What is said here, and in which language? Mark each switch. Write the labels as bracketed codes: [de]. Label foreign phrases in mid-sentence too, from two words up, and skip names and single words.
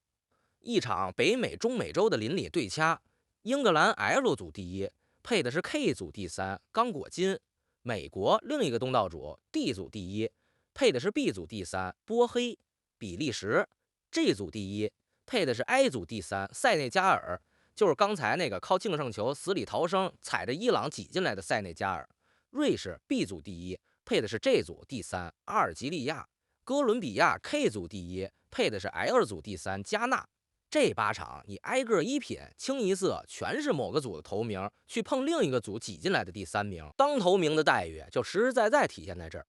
[zh] 一場北美中美洲的鄰里对掐，英格蘭 L 組第1配的是 K 組第3刚果金；美國另一個東道主 D 組第1配的是 B 組第3波黑；比利時 G 組第1配的是 I 組第3塞內加爾，就是剛才那個靠净勝球死裡逃生踩着伊朗擠進來的塞內加爾。瑞士 B 組第1配的是 G 組第3阿爾及利亞。哥倫比亞 K 組第1配的是 L 組第3加納。這8場你挨個一品，清一色全是某個組的頭名去碰另一個組擠進來的第3名，當頭名的待遇就實實在在體現在這兒。